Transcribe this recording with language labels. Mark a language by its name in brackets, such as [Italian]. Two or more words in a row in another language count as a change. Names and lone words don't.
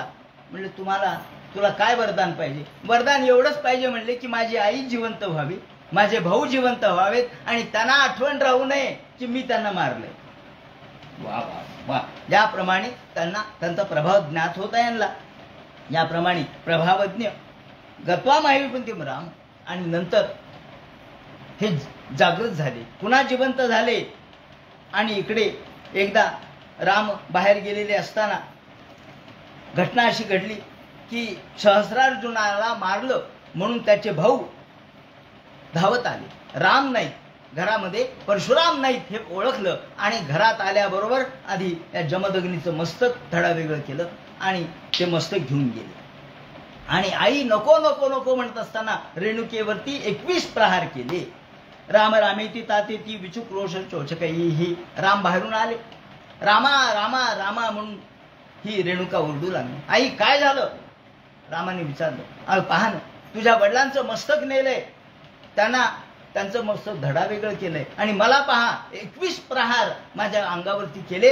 [Marathi] म्हणले, तुला काय वरदान पाहिजे? वरदान एवढंच पाहिजे म्हणले की माझी आई जिवंत व्हावी, माझे भाऊ जिवंत व्हावेत आणि त्यांना आठवण राहू नये की मी त्यांना मारलंय. वा वा वा. ज्याप्रमाणे त्यांचा प्रभाव ज्ञात होता यांना, याप्रमाणे प्रभावज्ञ गत्वा माहितीपंती राम. आणि नंतर हे जागृत झाले, पुन्हा जिवंत झाले. आणि इकडे एकदा राम बाहेर गेलेले असताना घटना अशी घडली की सहस्रार्जुनाला मारलं म्हणून त्याचे भाऊ धावत आले. राम नाहीत घरामध्ये, परशुराम नाहीत हे ओळखलं आणि घरात आल्याबरोबर आधी या जमदग्नीचं मस्तक धडा वेगळं केलं आणि ते मस्तक घेऊन गेले. आणि आई नको नको नको म्हणत असताना रेणुकेवरती 21 प्रहार केले. [Sanskrit] राम रामेती तातेती विचुक्रोश चोचकही. [Marathi] राम बाहेरून आले. रामा रामा रामा म्हणून ही रेणुका ओरडू लागली. आई काय झालं? रामाने विचारलं. पहा ना, तुझ्या वडिलांचं मस्तक नेलंय, त्यांचं मस्तक धडा वेगळं केलंय आणि मला पहा 21 प्रहार माझ्या अंगावरती केलेत.